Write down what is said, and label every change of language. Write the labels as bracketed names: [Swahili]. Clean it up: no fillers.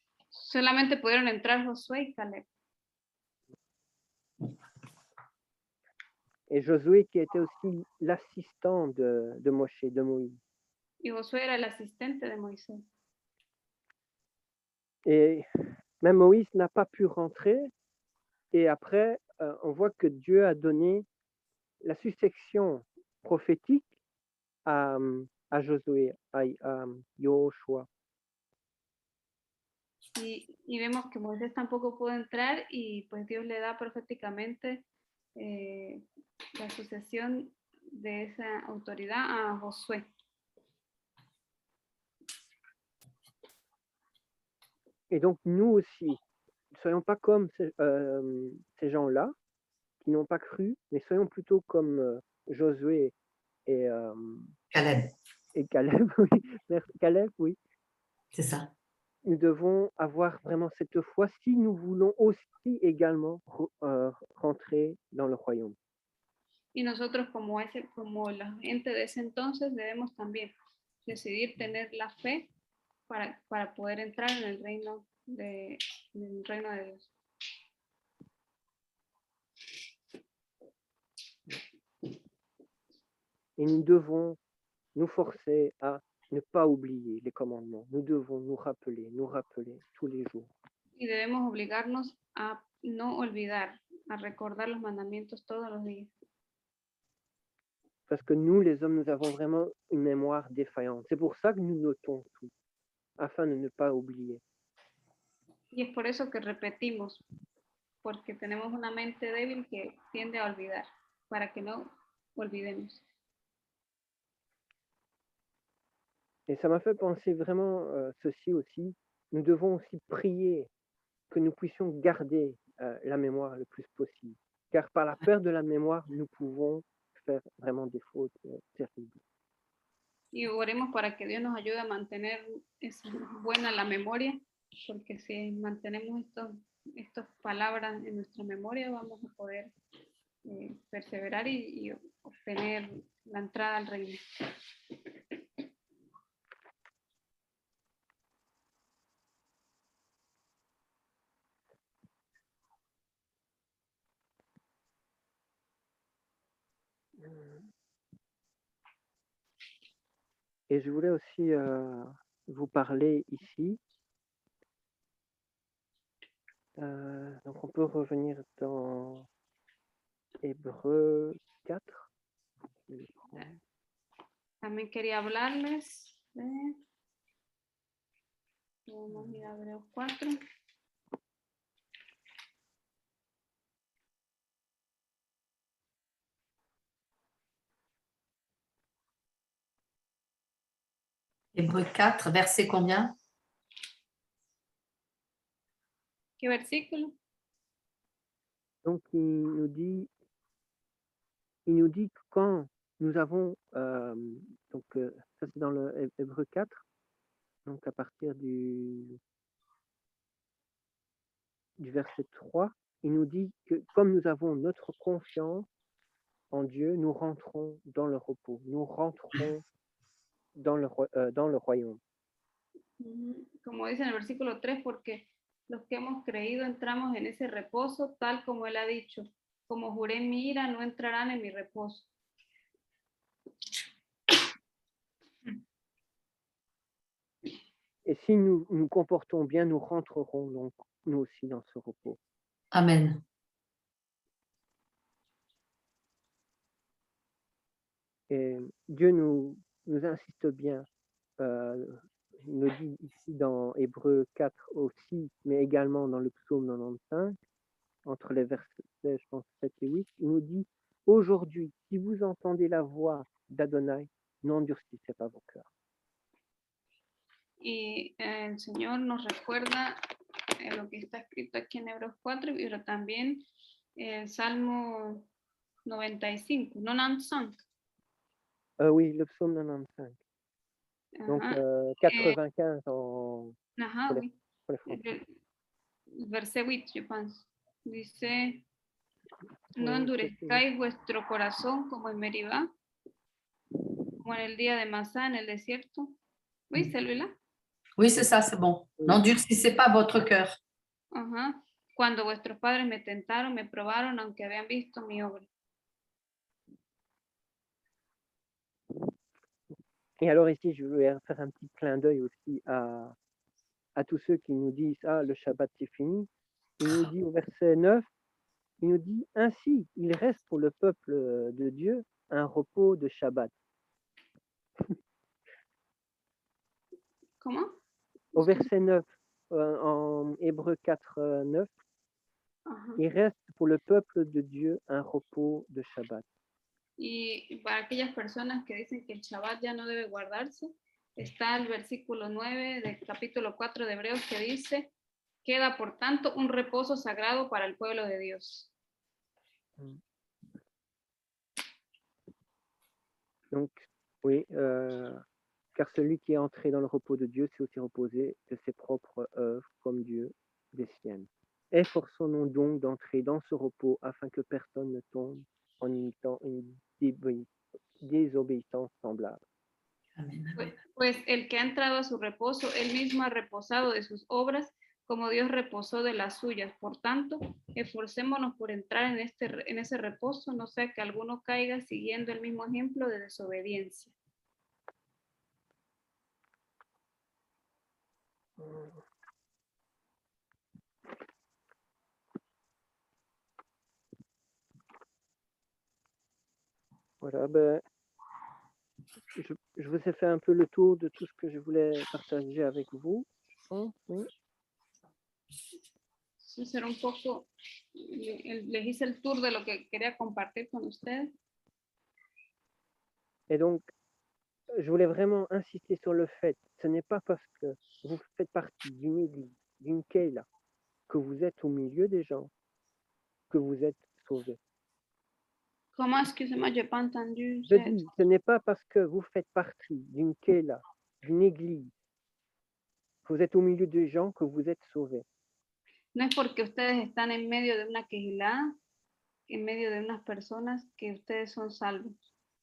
[Spanish] Solamente pudieron entrar Josué y Caleb. [French] Et Josué qui était aussi l'assistant de Moshe, de Moïse. [Spanish] Y Josué era el asistente de Moisés. [French] Et même Moïse n'a pas pu rentrer. Et après, on voit que Dieu a donné la succession prophétique à Josué, à Yoshua. [Spanish] Y vemos que Moisés tampoco pudo entrar y pues Dios le da proféticamente la sucesión de esa autoridad a Josué. [French] Et donc, nous aussi, ne soyons pas comme ces gens-là qui n'ont pas cru, mais soyons plutôt comme Josué et Caleb, Caleb. Oui, merci, Caleb, oui. c'est ça. Nous devons avoir vraiment cette foi si nous voulons aussi également rentrer dans le royaume. [Spanish] Y nosotros como la gente de ese entonces debemos también decidir tener la fe para poder entrar en el reino de Dios. [French] Et nous devons nous forcer à ne pas oublier les commandements. Nous devons nous rappeler tous les jours. [Spanish] Y debemos obligarnos a no olvidar, a recordar los mandamientos todos los días. [French] Parce que nous, les hommes, nous avons vraiment une mémoire défaillante. C'est pour ça que nous notons tout, afin de ne pas oublier. [Spanish] Y es por eso que repetimos, porque tenemos una mente débil que tiende a olvidar, para que no olvidemos. [French] Et ça m'a fait penser vraiment ceci aussi. Nous devons aussi prier que nous puissions garder la mémoire le plus possible. Car par la perte de la mémoire, nous pouvons faire vraiment des fautes terribles. [Spanish] Y oremos para que Dios nos ayude a mantener buena la memoria, porque si mantenemos estas palabras en nuestra memoria, vamos a poder perseverar y obtener la entrada al reino. [French] Et je voulais aussi vous parler ici. Donc on peut revenir dans Hébreux 4. [Spanish] También quería hablarles de... Vamos a ir a Hebreos 4. [French] Hébreux 4, verset combien? [Spanish] ¿Qué versículo? [French] Donc il nous dit que quand nous avons, donc ça c'est dans le Hébreux 4, donc à partir du verset 3, il nous dit que comme nous avons notre confiance en Dieu, nous rentrons dans le repos, nous rentrons dans le royaume. [Spanish] Como dice en el versículo 3, porque los que hemos creído entramos en ese reposo, tal como Él ha dicho, como juré en mi ira, no entrarán en mi reposo. [French] Et si nous nous comportons bien, nous rentrerons donc nous aussi dans ce repos. Amen. Et Dieu nous insiste bien, il nous dit ici dans Hébreux 4 aussi, mais également dans le psaume 95, entre les versets, je pense, 7 et 8, il nous dit « Aujourd'hui, si vous entendez la voix d'Adonai, n'endurcissez pas vos cœurs. » [Spanish] Y el Señor nos recuerda lo que está escrito aquí en Hebreos 4, pero también el Salmo 95, 95. [French] Oui, le psaume 95. Donc 95 en... [Spanish] Ajá, [French] pour les- oui. pour les Français. El verset 8, je pense. [Spanish] Dice, no [French] Oui, [Spanish] endurezcáis vuestro corazón como en Meribá, como en el día de Masá en el desierto. [French] Oui, celui-là. Oui, c'est ça, c'est bon. Oui. N'endurcissez pas votre cœur. [Spanish] Ajá. Cuando vuestros padres me tentaron, me probaron, aunque habían visto mi obra. [French] Et alors ici, je vais faire un petit clin d'œil aussi à tous ceux qui nous disent « Ah, le Shabbat, c'est fini ». Il nous dit au verset 9, il nous dit « Ainsi, il reste pour le peuple de Dieu un repos de Shabbat ». Comment? Au verset 9, dans Hébreux 4, 9, [Spanish] Ajá. [French] il reste pour le peuple de Dieu un repos de Shabbat. [Spanish] Y para aquellas personas que dicen que el Shabbat ya no debe guardarse, está el versículo 9 del capítulo 4 de Hebreos que dice, queda por tanto un reposo sagrado para el pueblo de Dios. [French] Donc, oui, car celui qui est entré dans le repos de Dieu s'est aussi reposé de ses propres œuvres comme Dieu des siennes. Efforçons-nous donc d'entrer dans ce repos afin que personne ne tombe en imitant une désobéissance semblable. Amen. [Spanish] Pues el que ha entrado a su reposo, él mismo ha reposado de sus obras, como Dios reposó de las suyas. Por tanto, esforcémonos por entrar en ese reposo, no sea que alguno caiga siguiendo el mismo ejemplo de desobediencia. [French] Voilà, ben, je vous ai fait un peu le tour de tout ce que je voulais partager avec vous. Oui. [Spanish] Entonces era un poco, les hice el tour de lo que quería compartir con ustedes. [French] Et donc, je voulais vraiment insister sur le fait, ce n'est pas parce que vous faites partie d'une église, d'une keila, que vous êtes au milieu des gens, que vous êtes sauvés. Comment excusez-moi, j'ai pas entendu. Je dis, ce n'est pas parce que vous faites partie d'une keila, d'une église, que vous êtes au milieu des gens, que vous êtes sauvés. [Spanish] No es porque ustedes están en medio de una quejilá, en medio de unas personas, que ustedes son salvos.